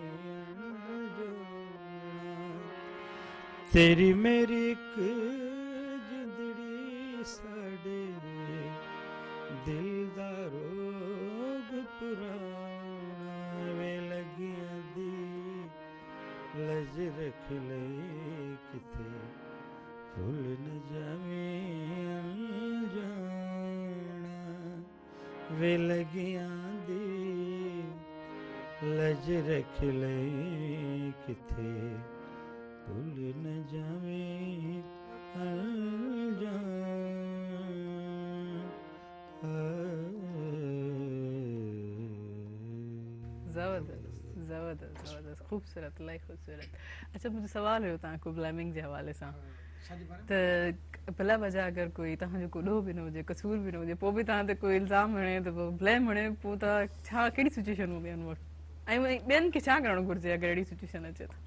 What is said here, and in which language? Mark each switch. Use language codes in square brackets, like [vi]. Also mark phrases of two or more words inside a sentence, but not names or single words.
[pa] ਅਨਜਾਣਾ ਤੇਰੀ ਮੇਰੀ ਇੱਕ ਜਿੰਦੜੀ ਸਾਡੇ ਦਿਲ ਦਾ ਰੋਗ ਪੁਰਾਣਾ ਵੇ ਲੱਗੀਆਂ ਦੀ ਲੱਜ ਰੱਖ ਲੈ ਕਿੱਥੇ ਭੁੱਲ ਨਾ ਜਾਵੇ ਅਨਜਾਣਾ ਵੇ ਲੱਗੀਆਂ ਦੀ ਲੱਜ ਰੱਖ ਲੈ ਕਿੱਥੇ ਭੁੱਲ ਨਾ ਜਾਵੇ [ur] زبردست زبردست زبردست خوبصورت الٰہی خوبصورت اچھا مجھے سوال [sd] हुयो तव्हांखो ब्लेमिंग जे हवाले सां त भला वजह अगरि कोई तव्हांजो को ॾोह बि न हुजे कसूर बि न हुजे पोइ बि तव्हां ते कोई इल्ज़ाम हणे त पोइ ब्लेम हणे पोइ त छा कहिड़ी सिचुएशन हूंदी ॿियनि वटि ऐं ॿियनि खे छा करणु घुरिजे अगरि अहिड़ी सिचुएशन अचे त